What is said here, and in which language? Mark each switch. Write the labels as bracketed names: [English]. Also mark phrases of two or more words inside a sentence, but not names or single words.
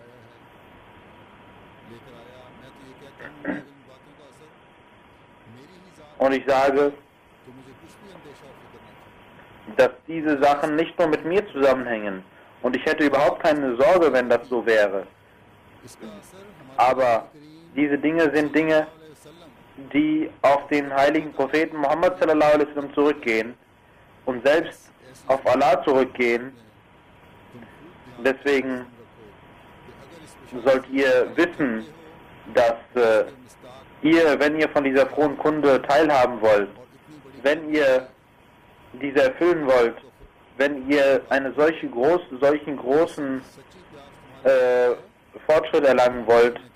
[German] Und ich sage, dass diese Sachen nicht nur mit mir zusammenhängen. Und ich hätte überhaupt keine Sorge, wenn das so wäre. Aber diese Dinge sind Dinge, die auf den heiligen Propheten Muhammad [Arabic] صلى الله عليه وسلم [German] zurückgehen und selbst auf Allah zurückgehen. Deswegen sollt ihr wissen, dass ihr, wenn ihr von dieser frohen Kunde teilhaben wollt, wenn ihr diese erfüllen wollt, wenn ihr solchen großen Fortschritt erlangen wollt,